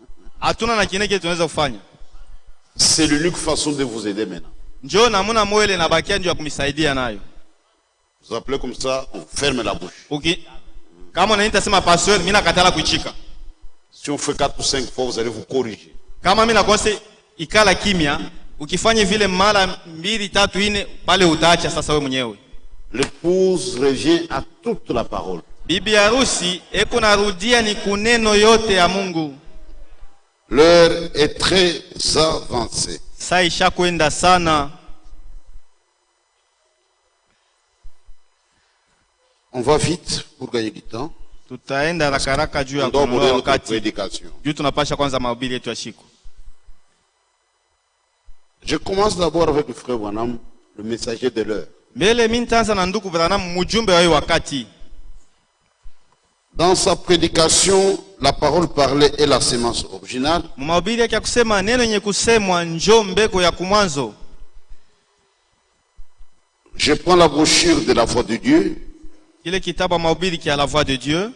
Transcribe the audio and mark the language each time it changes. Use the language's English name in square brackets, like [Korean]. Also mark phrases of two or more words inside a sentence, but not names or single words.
[French] C'est l'unique façon de vous aider maintenant. Vous appelez comme ça, on ferme la bouche. Si on fait 4 ou 5 fois, vous allez vous corriger. [Swahili] Ikala kimya ukifanya vile mara 2 3 4 pale utaacha sasa wewe mwenyewe. [French] L'épouse revient à toute la parole. [Swahili] Bibi harusi eko narudia ni kuneno yote ya Mungu. [French] L'heure est très avancée. [Swahili] Saa ishakwenda sana. [French] On va vite pour gagner du temps. [Swahili] Tutaenda haraka juu ya kuondoa wakati. Juu tunapasha kwanza mahubiri yetu ya siku. [French] Je commence d'abord avec le frère Branham, le messager de l'heure. Dans sa prédication, la parole parlée est la sémence originale. Je prends la brochure de la voix de Dieu.